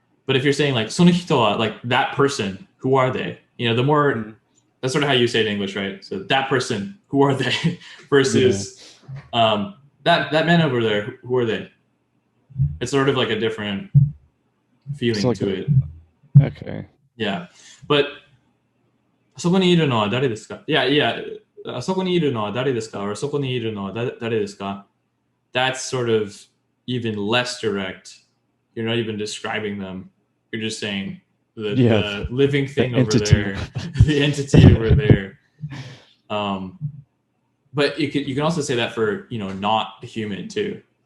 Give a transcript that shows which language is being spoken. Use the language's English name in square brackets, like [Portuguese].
[English] But if you're saying like [Japanese] その人は, [English] like that person, who are they? The more, that's sort of how you say it in English, right? So that person, who are they? Versus that man over there, who are they? It's sort of like a different feeling like to it. Okay. Yeah. [Japanese] But そこにいるのは誰ですか? [English] Yeah. [Japanese] そこにいるのは誰ですか?Or そこにいるのは誰ですか? [English] That's sort of even less direct. You're not even describing them. You're just saying the living thing the over entity. there, the entity over there. But you can also say that for, not a human too.